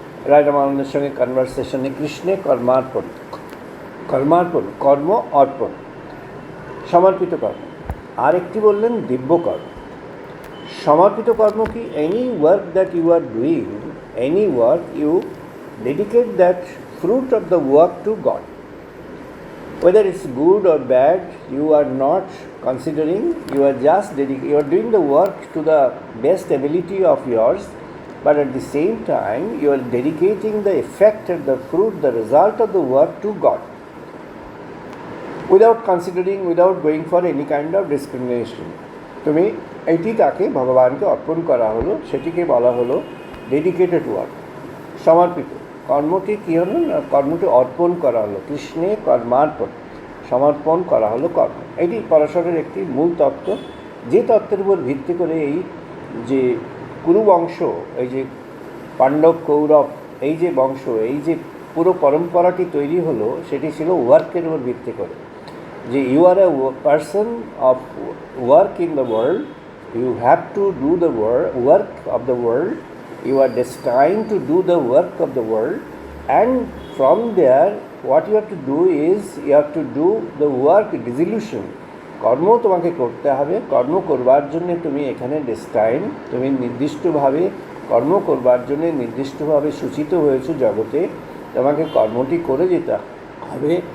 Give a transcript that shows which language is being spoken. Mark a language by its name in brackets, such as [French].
[Bangla] রায় রামানন্দের সঙ্গে কনভারসেশনে কৃষ্ণে কর্মার্পণ, কর্ম অর্পণ, সমর্পিত কর্ম। আরেকটি বললেন দিব্য কর্ম। সমর্পিত কর্ম কি? [English] Any work that you are doing, any work you dedicate that fruit of the work to God. Whether it's good or bad, you are not considering, you are just you are doing the work to the best ability of yours, but at the same time you are dedicating the effect and the fruit, the result of the work to God, without considering, without going for any kind of discrimination. [Bangla] তুমি এটি তাকে ভগবানকে অর্পণ করা হলো, সেটিকে বলা হলো ডেডিকেটেড ওয়ার্ক, সমর্পিত। কর্মটি কী হলো না, কর্মটি অর্পণ করা হলো, কৃষ্ণে কর্মার্পণ, সমর্পণ করা হলো কর্ম। এটি পরাশরের একটি মূল তত্ত্ব, যে তত্ত্বের উপর ভিত্তি করে এই যে কুরু বংশ, এই যে পাণ্ডব কৌরব, এই যে বংশ, এই যে পুরো পরম্পরাটি তৈরি হলো, সেটি ছিল ওয়ার্কের উপর ভিত্তি করে। [English] যে you are a person of work in the world, you have to do the work of the world, you are destined to do the work of the world, and from there what you have to do is you have to do the work dissolution. [Bangla] কর্ম তোমাকে করতে হবে, কর্ম করবার জন্য তুমি এখানে ডেস্টাইন, তুমি নির্দিষ্টভাবে কর্ম করবার জন্য নির্দিষ্টভাবে সূচিত হয়েছে জগতে, তোমাকে কর্মটি করে যেতে হবে।